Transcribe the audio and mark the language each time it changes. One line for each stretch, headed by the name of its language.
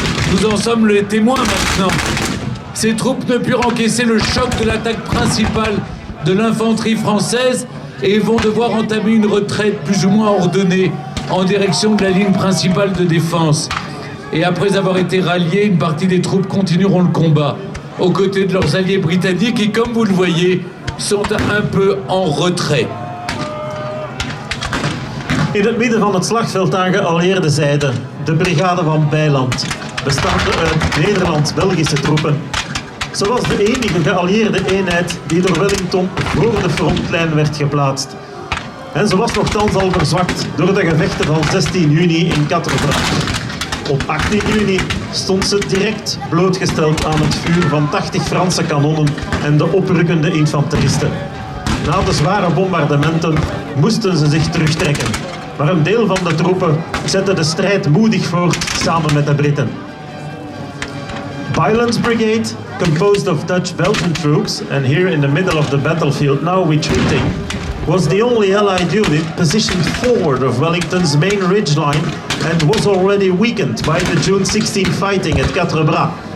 French: Nous en sommes les témoins maintenant. Ces troupes ne purent encaisser le choc de l'attaque principale de l'infanterie française et vont devoir entamer une retraite plus ou moins ordonnée en direction de la ligne principale de défense. Et après avoir été ralliés, une partie des troupes continueront le combat aux côtés de leurs alliés britanniques qui, comme vous le voyez, sont un peu en retrait.
Dutch: In het midden van het slagveld aan geallieerde zijde de brigade van Bijland, bestaande uit Nederlands-Belgische troepen. Ze was de enige geallieerde eenheid die door Wellington voor de frontlijn werd geplaatst. En ze was nochtans al verzwakt door de gevechten van 16 juni in Quatre-Bras. Op 18 juni stond ze direct blootgesteld aan het vuur van 80 Franse kanonnen en de oprukkende infanteristen. Na de zware bombardementen moesten ze zich terugtrekken. Maar een deel van de troepen zette de strijd moedig voort samen met de Britten.
English: Byland's brigade, composed of Dutch-Belgian troops and here in the middle of the battlefield now retreating, was the only Allied unit positioned forward of Wellington's main ridgeline and was already weakened by the June 16 fighting at Quatre-Bras.